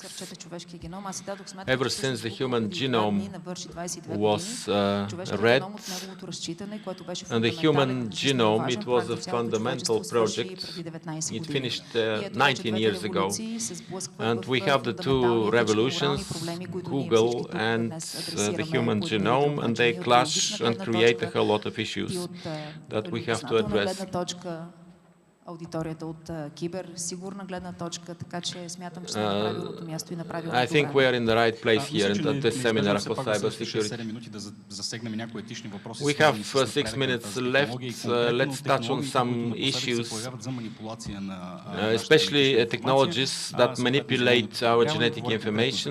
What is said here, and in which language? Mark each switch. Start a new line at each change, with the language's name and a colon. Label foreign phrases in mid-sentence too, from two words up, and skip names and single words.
English: Ever since the human genome was read, and the human genome, it was a fundamental project. It finished 19 years ago. And we have the two revolutions, Google and the human genome, and they clash and create a whole lot of issues that we have to address.
Bulgarian: Аудиторията от киберсигурна гледна точка, така че смятам, че сме на правилното място и на правилното
English: I think we are in the right place here at this seminar for cybersecurity. We have 6 minutes left. Let's touch on some issues, especially technologies that manipulate our genetic information.